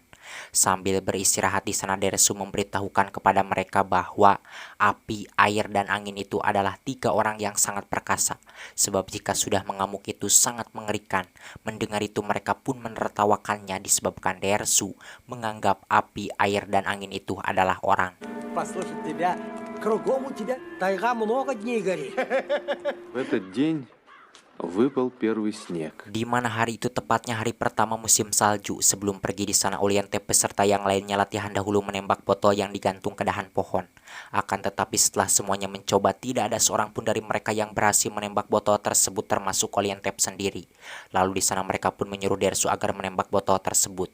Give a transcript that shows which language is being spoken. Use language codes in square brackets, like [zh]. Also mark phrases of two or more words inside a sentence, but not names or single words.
[id] Sambil beristirahat di sana, Dersu memberitahukan kepada mereka bahwa api, air, dan angin itu adalah 3 orang yang sangat perkasa, sebab jika sudah mengamuk itu sangat mengerikan. Mendengar itu mereka pun menertawakannya disebabkan Dersu menganggap api, air, dan angin itu adalah orang. [ru] Послушать тебя, кругом у тебя тайга много дней горит. В этот день выпал первый снег. [id] Di mana hari itu tepatnya hari pertama musim salju. Sebelum pergi di sana, Oliantep beserta yang lainnya latihan dahulu menembak botol yang digantung ke dahan pohon. Akan tetapi setelah semuanya mencoba, tidak ada seorang pun dari mereka yang berhasil menembak botol tersebut, termasuk Oliantep sendiri. Lalu di sana mereka pun menyuruh Dersu agar menembak botol tersebut.